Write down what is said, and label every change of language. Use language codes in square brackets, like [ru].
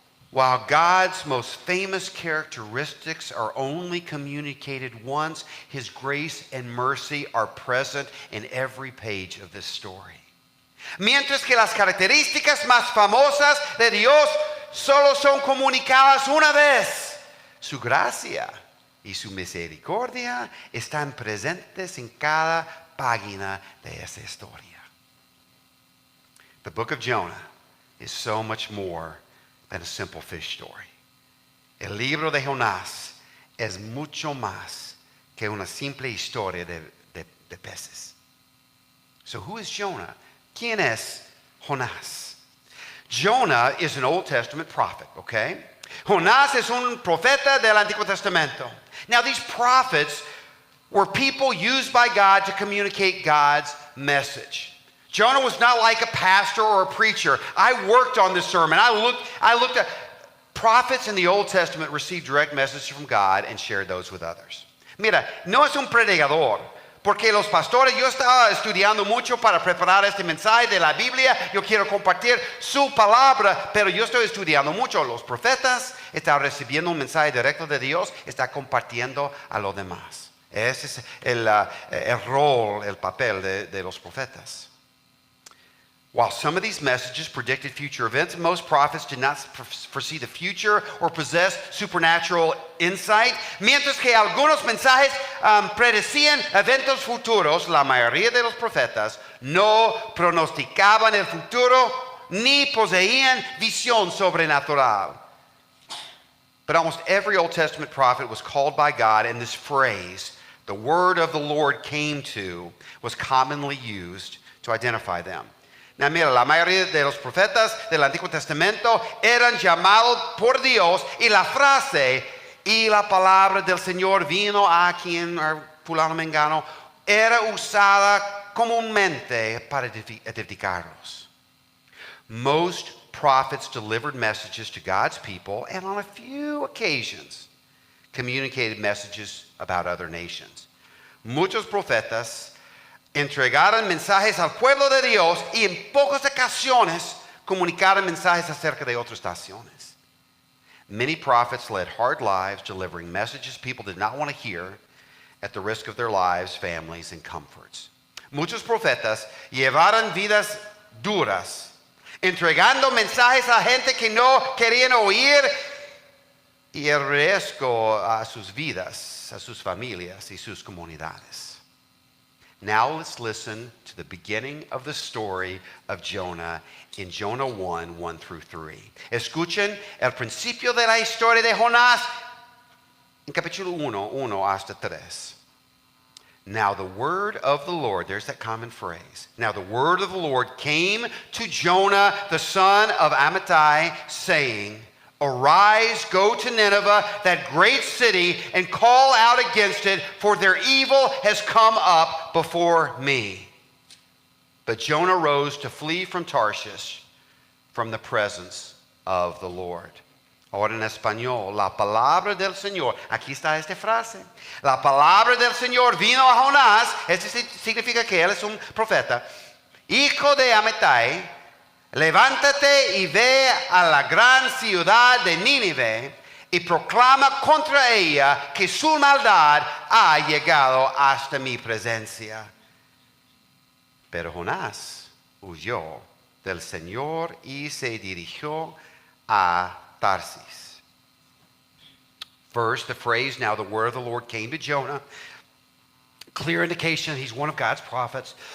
[en] While God's most famous characteristics are only communicated once, his grace and mercy are present in every page of this story. [es] Mientras que las características más famosas de Dios solo son comunicadas una vez, su gracia y su misericordia están presentes en cada página de esa historia. [en] The book of Jonah is so much more than a simple fish story. [es] El libro de Jonás es mucho más que una simple historia de peces. [en] So who is Jonah? [es] ¿Quién es Jonás? [en] Jonah is an Old Testament prophet, okay? [es] Jonás es un profeta del Antiguo Testamento. [en] Now these prophets were people used by God to communicate God's message. Jonah was not like a pastor or a preacher. I worked on this sermon. I looked at prophets in the Old Testament received direct messages from God and shared those with others. [es] Mira, no es un predicador, porque los pastores, yo estaba estudiando mucho para preparar este mensaje de la Biblia. Yo quiero compartir su palabra, pero yo estoy estudiando mucho. Los profetas están recibiendo un mensaje directo de Dios, están compartiendo a los demás. Ese es el rol, el papel de los profetas. [en] While some of these messages predicted future events, most prophets did not foresee the future or possess supernatural insight. [es] Mientras que algunos mensajes predecían eventos futuros, la mayoría de los profetas no pronosticaban el futuro ni poseían visión sobrenatural. [en] But almost every Old Testament prophet was called by God, and this phrase, "the word of the Lord came to," was commonly used to identify them. [es] Now, mira, la mayoría de los profetas del Antiguo Testamento eran llamados por Dios, y la frase "y la palabra del Señor vino a quien fulano mengano" era usada comúnmente para edificarlos. [en] Most prophets delivered messages to God's people, and on a few occasions communicated messages about other nations. [es] Muchos profetas entregaron mensajes al pueblo de Dios, y en pocas ocasiones comunicaron mensajes acerca de otras naciones. [en] Many prophets led hard lives, delivering messages people did not want to hear at the risk of their lives, families, and comforts. [es] Muchos profetas llevaron vidas duras, entregando mensajes a gente que no querían oír, y el riesgo a sus vidas, a sus familias y sus comunidades. [en] Now let's listen to the beginning of the story of Jonah in Jonah 1 through 3. [es] Escuchen el principio de la historia de Jonás en capítulo 1 hasta 3. [en] Now the word of the Lord, there's that common phrase. Now the word of the Lord came to Jonah, the son of Amittai, saying, Arise, go to Nineveh, that great city, and call out against it, for their evil has come up before me. But Jonah rose to flee from Tarshish, from the presence of the Lord. [es] Ahora en español, la palabra del Señor, aquí está esta frase. La palabra del Señor vino a Jonás, esto significa que él es un profeta, hijo de Amittai. Levántate y ve a la gran ciudad de Nínive y proclama contra ella que su maldad ha llegado hasta mi presencia. Pero Jonás huyó del Señor y se dirigió a Tarsis. [en] First, the phrase, now the word of the Lord came to Jonah. Clear indication he's one of God's prophets.